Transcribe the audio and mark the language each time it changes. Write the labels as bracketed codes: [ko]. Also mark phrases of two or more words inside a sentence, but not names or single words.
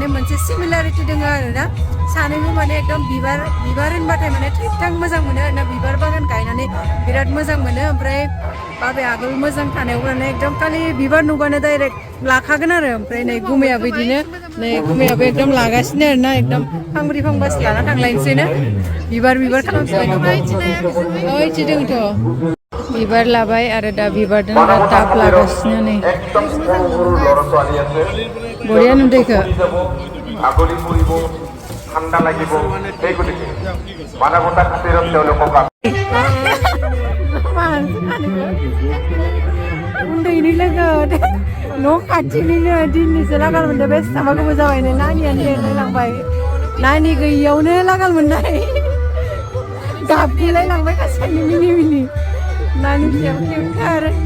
[brx] मोनसे सिमिलारिटि दङ आरोना सानैबो माने एकदम बिबार होनबाथाय माने थैथां मोजां मोनो आरोना बिबार बागान गायनानै बिराद मोजां मोनो ओमफ्राय बाबाया आगोल मोजां थानायाव माने एकदम खालि बिबार नुबानो डाइरेक्ट लाखागोन आरो ओमफ्राय नै गुमैयाबो बिदिनो नै गुमैयाबो एकदम लागासिनो आरोना एकदम फांब्रै फांबासो लाना थांलायनोसैनो बिबार खालामजोब्बाय दंथ' बिबार लाबाय आरो दा बिबारजों टाब लागासिनो नै बरिया नुदैखो [as] ঠান্ডা লাগিব এই গতিকে মানৱতা খাতিৰত তেওঁলোকক [brx] उन्दैनि लोगो न' खाथिनिनो दिनैसो लागाल मोनदों बेसेबांबा गोबाव जाबाय नानियानो लिरलायलांबाय नानि गैयियावनो लागाल मोननाय गाबगुलायलांबाय गासैनो मिनि नानि फिसायाव किउटथार